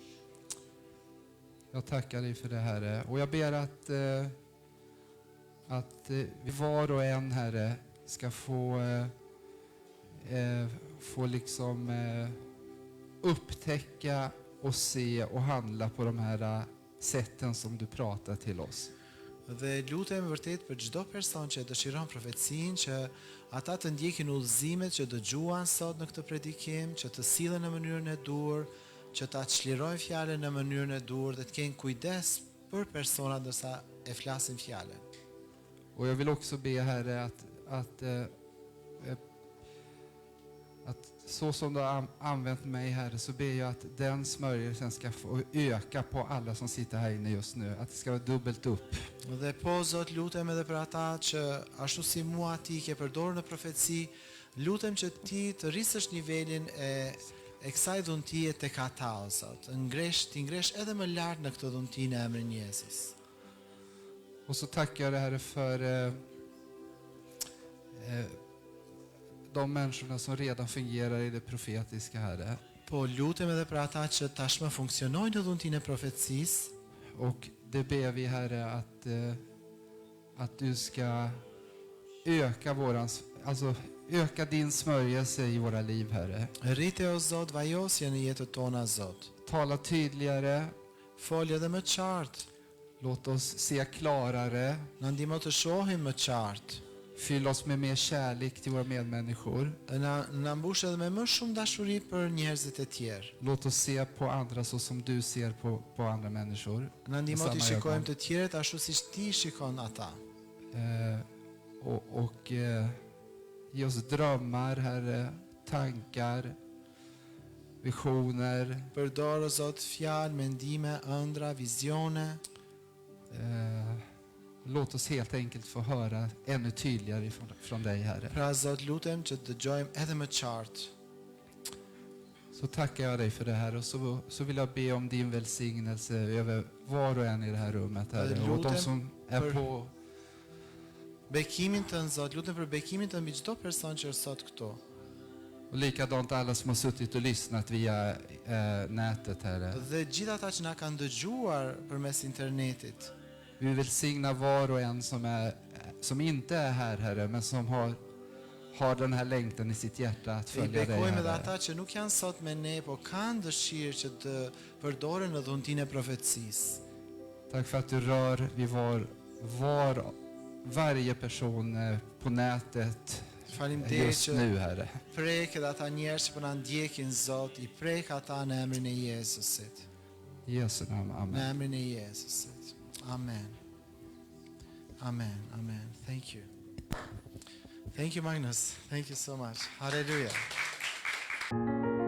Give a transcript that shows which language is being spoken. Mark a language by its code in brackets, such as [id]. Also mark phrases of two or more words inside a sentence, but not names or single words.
[sv] Jag tackar dig för det, Herre. Och jag ber att vi var och en, Herre, ska få liksom upptäcka och se och handla på de här sätten som du pratar till oss. [sq] Dhe lutem vërtet për çdo person që dëshiron profecinë, që ata të ndjekin udhëzimet që dëgjuan sot në këtë predikim, që të sillen në mënyrën e dur, që ta çlirojnë fjalën në mënyrën e dur dhe të kenë kujdes për persona ndërsa e flasin fjalën. [sv] Och jag vill också be, Herre, att så som du har använt mig, Herre, så ber jag att den smörjelsen ska få öka på alla som sitter här inne just nu. Att det ska vara dubbelt upp. [sq] Dhe po Zot, lutem edhe për ata që ashtu si mua ti ke përdorur në profeci, lutem që ti të rrisësh nivelin e kësaj dhuntie tek ata, o Zot. Ti ngresh edhe më lart në këtë dhunti në emrin e Jezus. [sv] Och så tackar jag dig, Herre, för de människorna som redan fungerar i det profetiska, Herre. [sq] Po lutem edhe për ata që tashmë funksionojnë në dhuntinë e profecisë. [sv] Och det ber vi, Herre, att du ska öka öka din smörjelse i våra liv, Herre. [sq] Rrite o Zot vajosje në jetët tona, Zot. [sv] Tala tydligare. [sq] Folje edhe më qartë. [sv] Låt oss se klarare. [sq] Na ndihmo të shohim më qartë. [sv] Fyll oss med mer kärlek till våra medmänniskor. [sq] Na mbush edhe me më shumë dashuri për njerëzit e tjerë. [sv] Låt oss se på andra så som du ser på andra människor. [sq] Na ndihmo të shikojmë të tjerët ashtu siç ti shikon ata. [sv] Och ge oss drömmar, Herre, tankar, visioner. [sq] Përdor o Zot fjalë, mendime, ëndra, vizione. [sv] Låt oss helt enkelt få höra ännu tydligare från dig, Herre. [sq] Pra Zot, lutem që të dëgjojmë edhe më qartë. [sv] Så tackar jag dig för det här, och så vill jag be om din välsignelse över var och en i det här rummet, Herre. Och de som är på [sq] bekimin tënd, Zot, lutem për bekimin tënd mbi çdo person që është sot këtu. [sv] och likadant alla som har suttit och lyssnat via nätet, Herre. [sq] Dhe gjithë ata që na kanë dëgjuar përmes internetit. [sv] Vi välsignar var och en som inte är här, Herre, men som har den här längtan i sitt hjärta att Vi följa dig, [sq] bekojmë edhe [sv] Herre. [sq] ata që nuk janë sot me ne, po kanë dëshirë që të përdoren në dhuntinë e profecisë. [sv] Tack för att du rör vid varje person på nätet [sq] Faleminderit [sv] just [sq] që [sv] nu, Herre. [sq] prek edhe ata njerëz që po na ndjekin, Zot, I prek ata në emrin e Jezusit. [sv] I Jesu namn, [sq] Në [sv] amen. [sq] emrin e Jezusit. [en] Amen. Amen. Amen. Thank you. Thank you, Magnus. Thank you so much. Hallelujah.